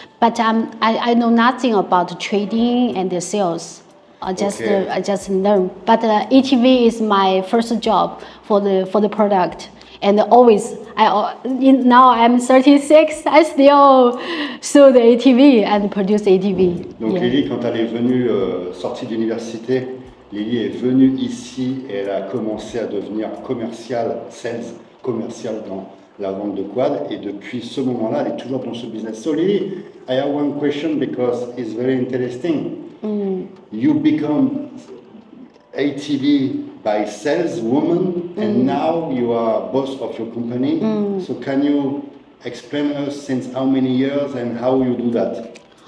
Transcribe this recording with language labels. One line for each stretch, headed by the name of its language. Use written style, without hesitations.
English: But I know nothing about trading and the sales. I just learn. But ATV is my first job for the product, and always Now I'm 36. I still sold ATV and produce ATV.
French: Donc
English: Yeah.
French: Lily, quand elle est venue, sortie d'université, Lily est venue ici et elle a commencé à devenir sales commercial dans la vente de quad. Et depuis ce moment-là, elle est toujours dans ce business.
English: So Lily, I have one question because it's very interesting. You become ATV by saleswoman and now you are boss of your company. So can you explain us since how many years and how you do that?